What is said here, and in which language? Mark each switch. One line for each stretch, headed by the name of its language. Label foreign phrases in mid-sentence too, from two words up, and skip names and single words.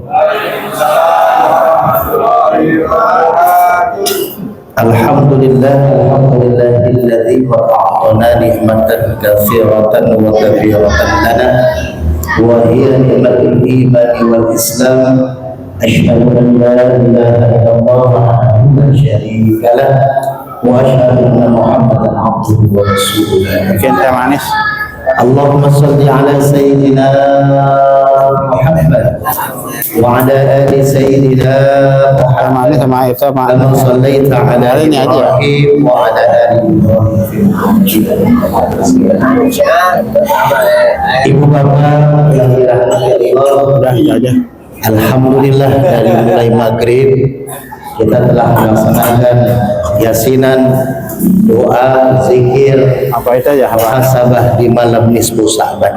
Arabic: الحمد لله الذي أعطانا نعمة كثيرة وكثيرة لنا وهي نعمة الإيمان والإسلام أشهد أن لا إله إلا الله وحده لا شريك له وأشهد أن محمدا عبده ورسوله.
Indonesian: Mungkin teh manis.
Arabic: اللهم صل على سيدنا محمد وعلى آل سيدنا محمد كما صليت على إبراهيم وعلى آل إبراهيم.
Indonesian: Ibu bapak yang dirahmati Allah, alhamdulillah dari mulai maghrib kita telah melaksanakan yasinan, doa, zikir, Apa itu aja? Apa? muhasabah di malam nisfu Sa'ban